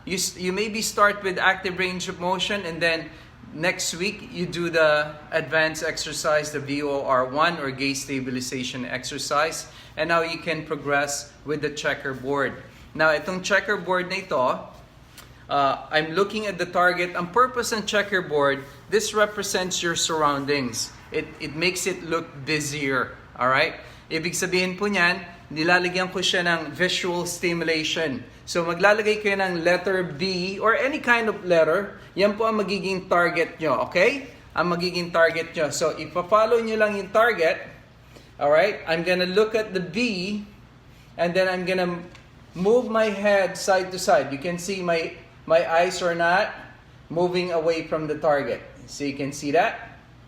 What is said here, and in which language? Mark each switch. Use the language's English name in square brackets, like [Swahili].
[English] You maybe start with active range of motion and then next week you do the advanced exercise, the VOR1 or gaze stabilization exercise. And now you can progress with the checkerboard. Now [Filipino] itong checkerboard na ito, [English] I'm looking at the target. [Filipino] Ang purpose ng [English] checkerboard, this represents your surroundings. It makes it look busier. Alright? [Filipino] Ibig sabihin po niyan, nilalagyan ko siya ng visual stimulation. So maglalagay kayo ng letter B or any kind of letter. Yan po ang magiging target nyo. Okay? Ang magiging target nyo. So ipa-follow nyo lang yung target. Alright? [English] I'm gonna look at the B and then I'm gonna move my head side to side. You can see my eyes are not moving away from the target. So you can see that.